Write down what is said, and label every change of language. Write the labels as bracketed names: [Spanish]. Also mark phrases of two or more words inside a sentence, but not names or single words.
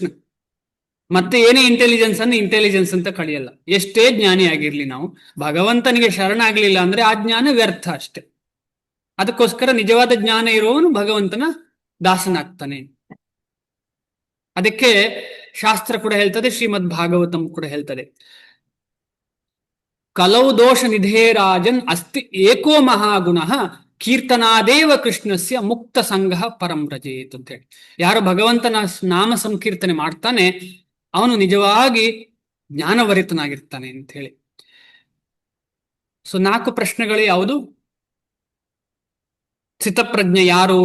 [Kannada] ಮತ್ತೆ ಏನೇ ಇಂಟೆಲಿಜೆನ್ಸ್ ಅಂತ ಕಳಿಯಲ್ಲ. ಎಷ್ಟೇ ಜ್ಞಾನಿ ಆಗಿರ್ಲಿ, ನಾವು ಭಗವಂತನಿಗೆ ಶರಣಾಗ್ಲಿಲ್ಲ ಅಂದ್ರೆ ಆ ಜ್ಞಾನ ವ್ಯರ್ಥ ಅಷ್ಟೆ. ಅದಕ್ಕೋಸ್ಕರ ನಿಜವಾದ ಜ್ಞಾನ ಇರುವವನು ಭಗವಂತನ ದಾಸನಾಗ್ತಾನೆ. ಅದಕ್ಕೆ ಶಾಸ್ತ್ರ ಕೂಡ ಹೇಳ್ತದೆ, ಶ್ರೀಮದ್ ಭಾಗವತಂ ಕೂಡ ಹೇಳ್ತದೆ, [Sanskrit] ಕಲೌ ದೋಷ ನಿಧೇರಾಜನ್ ಅಸ್ತಿ ಏಕೋ ಮಹಾಗುಣ ಕೀರ್ತನಾದೇವ ಕೃಷ್ಣಸ್ಯ ಮುಕ್ತ ಸಂಘ ಪರಂ ರಜೇತ್ [Kannada] ಅಂತ ಹೇಳಿ. ಯಾರು ಭಗವಂತನ ನಾಮ ಸಂಕೀರ್ತನೆ ಮಾಡ್ತಾನೆ ಅವನು ನಿಜವಾಗಿ ಜ್ಞಾನವರಿತನಾಗಿರ್ತಾನೆ ಅಂತ ಹೇಳಿ. ಸೊ 4 ಪ್ರಶ್ನೆಗಳು ಯಾವುದು? ಸ್ಥಿತಪ್ರಜ್ಞೆ ಯಾರು?